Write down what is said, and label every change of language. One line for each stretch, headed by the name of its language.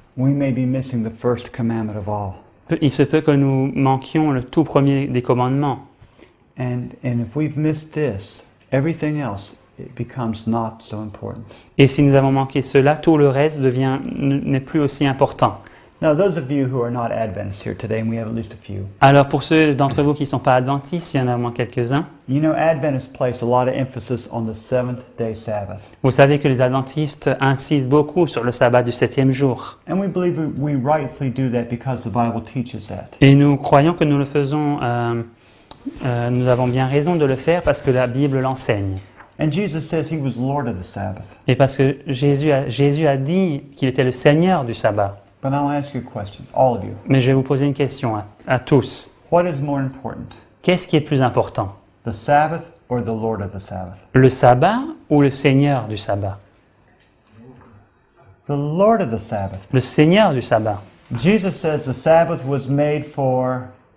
English: We may be missing the first commandment of all.
French: Il se peut que nous manquions le tout premier des commandements.
English: And if we've missed this, everything else, it becomes not so important.
French: Et si nous avons manqué cela, tout le reste n'est plus aussi important.
English: Now, those of you who are not Adventists here today, and we have at least a few,
French: Alors pour ceux d'entre vous qui ne sont pas adventistes, il y en a au moins quelques-uns,
English: you know Adventists place a lot of emphasis on the seventh-day Sabbath.
French: vous savez que les adventistes insistent beaucoup sur le sabbat du 7e jour.
English: And we believe we rightly do that because the Bible teaches that.
French: Et nous croyons que nous le faisons, nous avons bien raison de le faire parce que la Bible l'enseigne.
English: And Jesus says he was Lord of the Sabbath.
French: Et parce que Jésus a dit qu'il était le Seigneur du sabbat.
English: But I'll ask you a question, all of you.
French: Mais je vais vous poser une question à tous.
English: What is more important,
French: Qu'est-ce qui est le plus important?
English: the Sabbath or the Lord of the Sabbath?
French: Le sabbat ou le Seigneur du sabbat?
English: The Lord of the Sabbath.
French: Le Seigneur du sabbat.
English: Jesus says the Sabbath was made for